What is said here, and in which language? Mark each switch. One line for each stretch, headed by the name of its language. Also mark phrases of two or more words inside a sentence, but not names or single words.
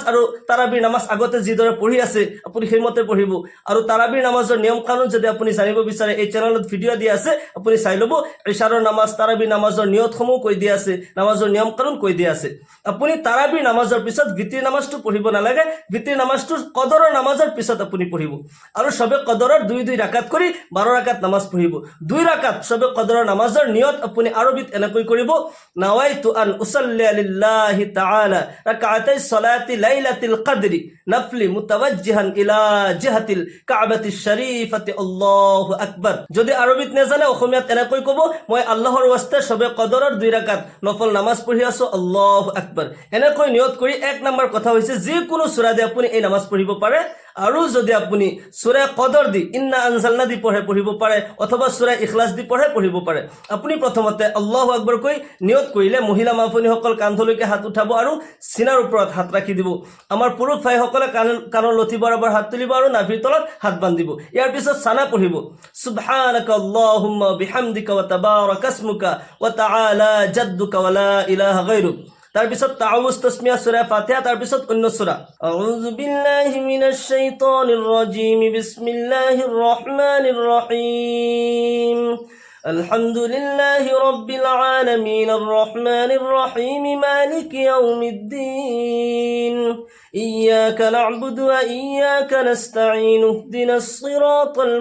Assamese: আৰু তাৰাবিৰ নামাজ আগতে যিদৰে পঢ়ি আছে আপুনি সেইমতে পঢ়িব আৰু তাৰাবিৰ নামাজৰ নিয়ম কানুন যদি আপুনি জানিব বিচাৰে এই চেনেলত ভিডিঅ' দিয়া আছে আপুনি চাই ল'ব ইশাৰৰ নামাজ তাৰাবিৰ নামাজৰ নিয়মসমূহ কৈ দিয়া আছে নামাজৰ নিয়ম কানুন কৈ দিয়া আছে আপুনি তাৰাবিৰ নামাজৰ পিছত ভিতিৰ নামাজটো পঢ়িব নালাগে ভিতিৰ নামাজটো কদৰৰ নামাজৰ পিছত আপুনি পঢ়িব আৰু সবে কদৰৰ 2 ৰাকাত কৰি 12 ৰাকাত নামাজ পঢ়িব 2 ৰাকাত সবে কদৰৰ নামাজৰ নিয়ত আপুনি আৰবিত এনেকৈ কৰিব
Arabic: نويت أن أصلي لله تعالى ركعتي صلاة ليلة القدر نفلا متوجها إلى جهة الكعبة الشريفة الله أكبر
Assamese: যদি আরবিত নেজানে অসমীয়াত এনেকৈ কব মই আল্লাহৰ ওয়াস্তে সবে কদৰৰ 2 রাকাত নফল নামাজ পঢ়ি আছো
Arabic: الله أكبر
Assamese: এনেকৈ নিয়ত কৰি এক নম্বৰ কথা হৈছে যে কোনো সূরা দি আপুনি এই নামাজ পঢ়িব পাৰে আৰু যদি আপুনি সূরা কদৰ দি
Arabic: إنا أنزلنا
Assamese: দি পঢ়িব পাৰে অথবা সূরা ইখলাস দি পঢ়িব পাৰে আপুনি প্ৰথমতে
Arabic: الله أكبر
Assamese: কৈ নিয়ত কৰিলে মহিলা মাফনীসকল কান্ধলৈকে হাত উঠাব আৰু সিনাৰ ওপৰত হাত ৰাখি দিব আমাৰ পুৰুষ ভাইসকলে কাণৰ লথি বৰাবৰ হাত তুলিব আৰু নাভিৰ তলত হাত বান্ধিব ইয়াৰ পিছত সানা পঢ়িব
Arabic: سبحانك اللهم وبحمدك وتبارك اسمك وتعالى جدك ولا إله غيرك
Assamese: তার পিছত তাআউযু তাসমিয়া সূরা ফাতিহা তার পিছত অন্য সূরা
Arabic: أعوذ بالله من الشيطان الرجيم بسم الله الرحمن الرحيم الحمد لله رب العالمين الرحمن الرحيم مالك يوم الدين إياك نعبد وإياك نستعين اهدنا الصراط